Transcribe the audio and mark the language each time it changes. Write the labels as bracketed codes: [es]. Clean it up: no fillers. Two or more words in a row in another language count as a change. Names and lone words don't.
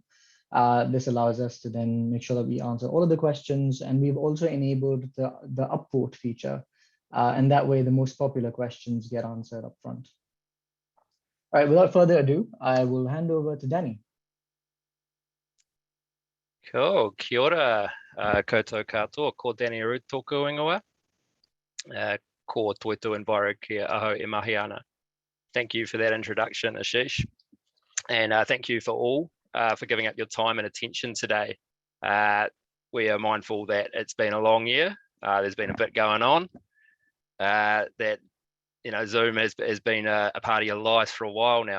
[en] This allows us to then make sure that we answer all of the questions. And we've also enabled the upvote feature. And that way, the most popular questions get answered up front. All right, without further ado, I will hand over to Danny. Cool, [mi] kia ora, koutou katoa, ko Danny Rood tōku ingoa. Ko Towitu and Warake aho e mahi ana. [en] Thank you for that introduction, Ashish. And thank you for all for giving up your time and attention today. We are mindful that it's been a long year. There's been a bit going on. That Zoom has been a part of your lives for a while now.